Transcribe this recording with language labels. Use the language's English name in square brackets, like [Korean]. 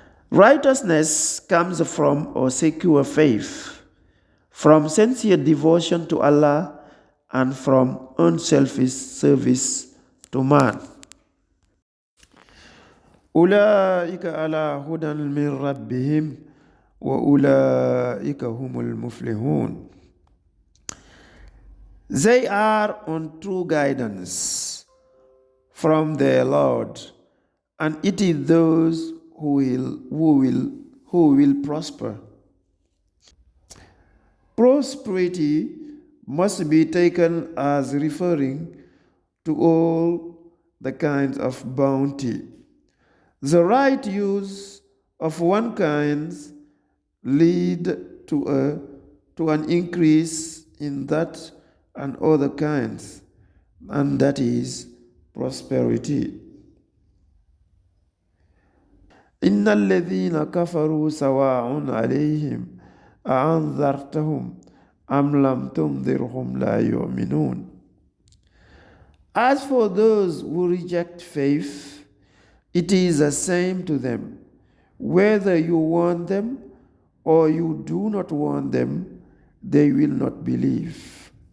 [English] Righteousness comes from a secure faith, from sincere devotion to Allah, and from unselfish service to man. [Arabic] أولئك على هدى من ربهم وأولئك هم المفلحون. [English] They are on true guidance from their Lord, and it is those who will prosper. Prosperity must be taken as referring to all the kinds of bounty. The right use of one kind lead to an increase in that and other kinds, and that is prosperity. [Arabic] إن الذين كفروا سواء عليهم أأنذرتهم أم لم تنذرهم لا يؤمنون. [English] As for those who reject faith, it is the same to them, whether you warn them or you do not warn them, they will not believe.